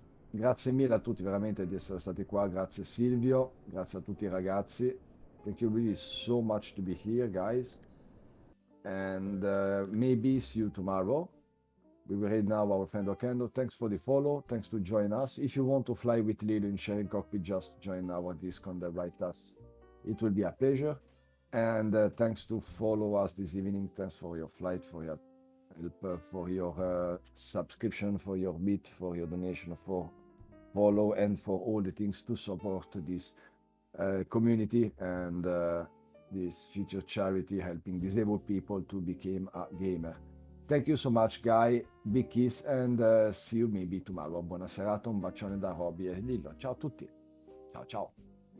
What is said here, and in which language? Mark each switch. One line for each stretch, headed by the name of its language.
Italian: Grazie mille a tutti veramente di essere stati qua, grazie Silvio, grazie a tutti i ragazzi.
English: Thank you really so much to be here, guys. And maybe see you tomorrow. We will read now our friend Okendo. Thanks for the follow. Thanks to join us. If you want to fly with Lilo in sharing cockpit, just join our Discord and write us. It will be a pleasure. And thanks to follow us this evening. Thanks for your flight, for your help, for your subscription, for your bit, for your donation, for follow, and for all the things to support this community and this future charity helping disabled people to become a gamer. Thank you so much, Guy. Big kiss and see you maybe tomorrow.
Italian: Buona serata, un bacione da Roby e Lillo. Ciao a tutti. Ciao ciao.